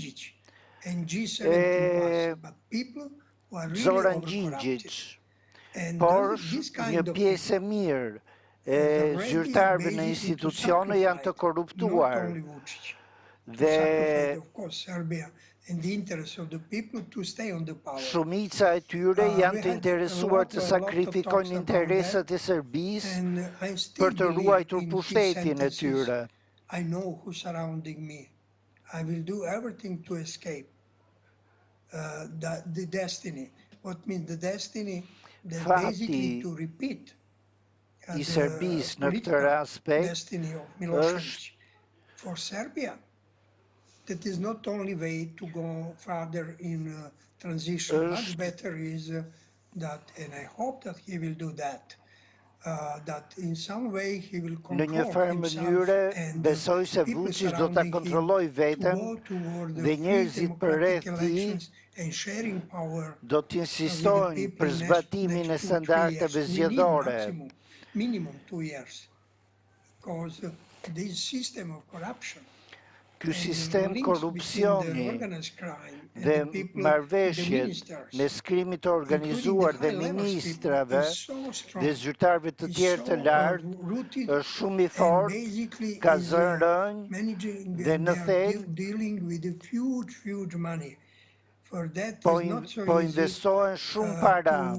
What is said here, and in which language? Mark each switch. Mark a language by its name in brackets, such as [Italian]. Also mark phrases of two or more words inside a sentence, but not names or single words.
[Albanian] e Zoran Đinđić, por një pjesë e mirë e zyrtarëve në institucione janë të korruptuar dhe shumica e tyre janë të interesuar të sakrifikojnë interesat e Serbisë për të ruajtur pushtetin e tyre. [English] I know who's surrounding me. I will do everything to escape the destiny. What means the destiny? Basically to repeat [Albanian] i Serbisë në këtë aspekt është [English] for Serbia. That is not only way to go further in transition. Much better is that, and I hope that he will do that. That in some way he will [Albanian] në një farë mënyre besoj se Vučić do ta kontrollojë veten dhe njerëzit përreth tij do të insistojnë për zbatimin e standardeve zgjedhore. [English] Minimum 2 years. Because this system of corruption, [Albanian] ky sistem korrupsioni dhe marrëveshjet mes krimit të organizuar dhe ministrave dhe zyrtarëve të tjerë të lartë është shumë i fortë, ka zënë rënjë dhe në thelb po investohen shumë para.